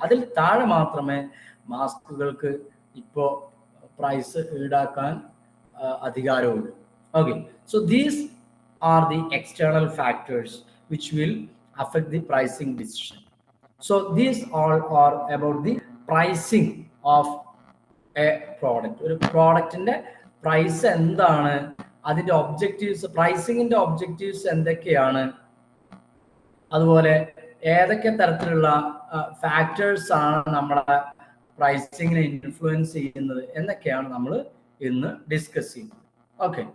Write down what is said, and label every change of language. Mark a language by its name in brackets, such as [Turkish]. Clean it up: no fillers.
[Malayalam] അതിൽ താഴെ മാത്രമേ മാസ്കുകൾക്ക് ഇപ്പോ പ്രൈസ് ഈടാക്കാൻ അധികാരമുള്ളൂ. [English] Okay, so these are the external factors which will affect the pricing decision. So these all are about the pricing of a product. [Malayalam] ഒരു പ്രോഡക്റ്റിന്റെ price എന്താണ്, അതിന്റെ objectives, പ്രൈസിങ്ങിന്റെ objectives എന്തൊക്കെയാണ്, അതുപോലെ ഏതൊക്കെ തരത്തിലുള്ള ഫാക്ടേഴ്സ് ആണ് നമ്മുടെ പ്രൈസിങ്ങിനെ ഇൻഫ്ലുവൻസ് ചെയ്യുന്നത് എന്നൊക്കെയാണ് നമ്മൾ ഇന്ന് ഡിസ്കസ് ചെയ്യുന്നത്. ഓക്കെ.